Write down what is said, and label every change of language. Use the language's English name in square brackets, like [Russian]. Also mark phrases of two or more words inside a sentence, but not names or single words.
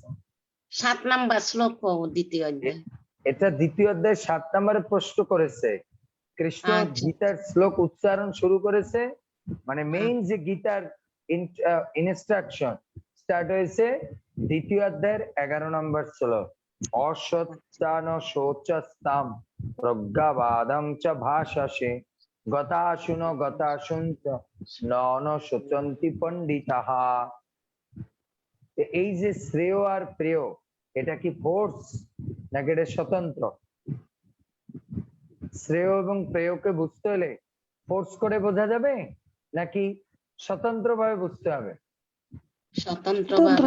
[Bangla] 7 নাম্বার শ্লোক দ্বিতীয় অধ্যায়। এটা দ্বিতীয় অধ্যায় 7 নম্বরে প্রশ্ন করেছে কৃষ্ণ। আচ্ছা। গীতার শ্লোক উচ্চারণ শুরু করেছে, মানে মেইন যে গীতার ইনস্ট্রাকশন স্টার্ট হয়েছে দ্বিতীয় অধ্যায়ের 11 নম্বর শ্লোক। [Sanskrit] অসত্যান শোচস্তাম প্রজ্ঞাবাদং চ ভাষাসে গতাশুন গতাশুন্ত নন শোচন্তি পণ্ডিতাহা। [Bangla] এই যে শ্রেয় আর প্রেয়, এটা কি ফোর্স নাকি এটা স্বতন্ত্র? শ্রেয় এবং প্রেয়কে বুঝতে হলে ফোর্স করে বোঝা যাবে নাকি স্বতন্ত্রভাবে বুঝতে হবে? স্বতন্ত্রভাবে।